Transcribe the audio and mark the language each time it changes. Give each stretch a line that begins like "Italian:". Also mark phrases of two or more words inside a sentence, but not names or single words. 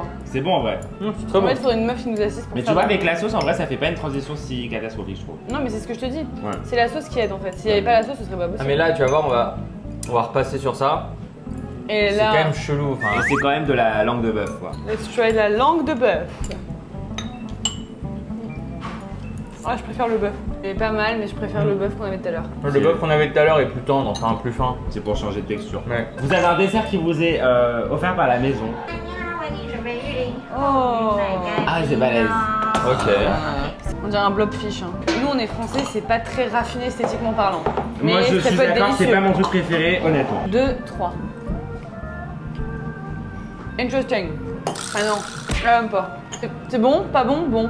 French: C'est bon en vrai. C'est très En bon. fait, il faudrait une meuf qui nous assiste pour Mais tu faire vois ça. avec la sauce en vrai ça fait pas une transition si catastrophique je trouve. Non, mais c'est ce que je te dis. Ouais. C'est la sauce qui aide en fait. S'il n'y avait pas la sauce, ce serait pas Ah possible. mais là, tu vas voir, on va repasser sur ça. Et C'est là, quand même chelou. Et Enfin, c'est quand même de la langue de bœuf quoi.
English: let's try
French: la langue de bœuf. Ah, je préfère le bœuf. Il est pas mal, mais je préfère le bœuf qu'on avait tout à l'heure. Le bœuf qu'on avait tout à l'heure est plus tendre, enfin plus fin. C'est pour changer de texture. Ouais. Vous avez un dessert qui vous est offert par la maison.
Chinese: 为你准备玉林
French: Oh.
Chinese: 奶盖
French: Ah, c'est balèze. Ok. On dirait un blobfish. Hein. Nous, on est français, c'est pas très raffiné esthétiquement parlant. Mais Moi, je ça suis peut être d'accord, c'est délicieux. pas mon truc préféré, honnêtement. 2, 3. Interesting. Ah non, là même pas. C'est bon, pas bon, bon.